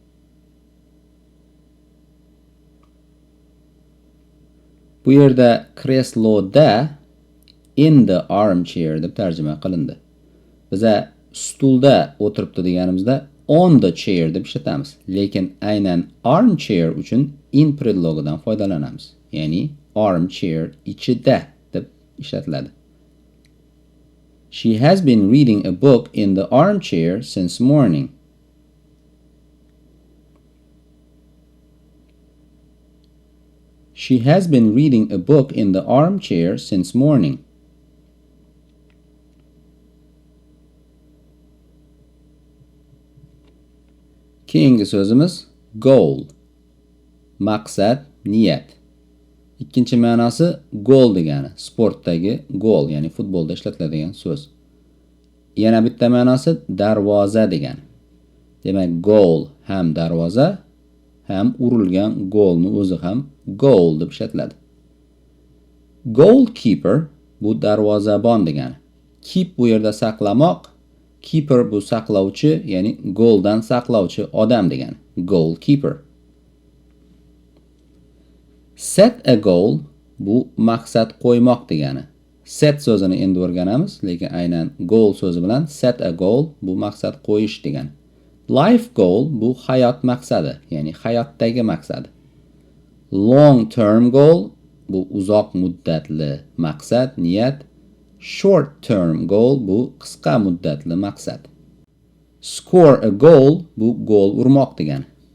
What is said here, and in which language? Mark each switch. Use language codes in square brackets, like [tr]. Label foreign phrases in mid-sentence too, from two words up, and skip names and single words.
[uz] Bu yerda kresloda [en] in the armchair [uz] deb tarjima qilindi. Biza stulda o'tiribdi deganimizda [en] on the chair [uz] deb ishlatamiz. Lekin aynan armchair uchun in predlogidan foydalanamiz. Ya'ni armchair ichida deb ishlatiladi. [en] She has been reading a book in the armchair since morning. She has been reading a book in the armchair since morning. [uz] Keyingi so'zimiz goal. Maqsad, niyat. Ikkinchi ma'nosi goal degani, sportdagi goal, ya'ni futbolda ishlatiladigan so'z. Yana bitta ma'nosi darvoza degani. Demak, goal ham darvoza, ham urilgan golni o'zi ham goal deb ishlatiladi. Goalkeeper bu darvozabon degani. Keep bu yerda saqlamoq, keeper bu saqlovchi, ya'ni goldan saqlovchi odam degani. Goalkeeper. [en] Set a goal [uz] bu maqsad qo'ymoq degani. Set so'zini endi o'rganamiz, lekin aynan goal so'zi bilan [en] set a goal [uz] bu maqsad qo'yish degani. [en] Life goal [uz] bu hayot maqsadi, ya'ni hayotdagi maqsad. [en] Long term goal [uz] bu uzoq muddatli maqsad, niyat. [en] Short term goal [uz] bu qisqa muddatli maqsad. [en] Score a goal [uz] bu gol urmoq degani.